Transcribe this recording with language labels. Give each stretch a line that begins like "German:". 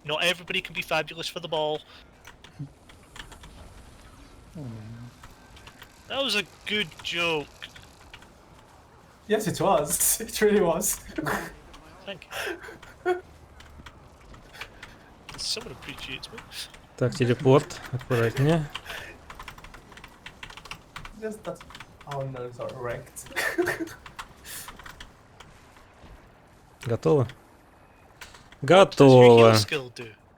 English: Not everybody can be fabulous for the ball. Oh man. That was a good joke. Yes, it was. It really was. Thank you. Someone appreciates me.
Russian: Так, телепорт, аккуратнее.
English: Just that our nose are wrecked.
Russian: Готово?
English: What does your heal
Russian: Готово.
English: skill do?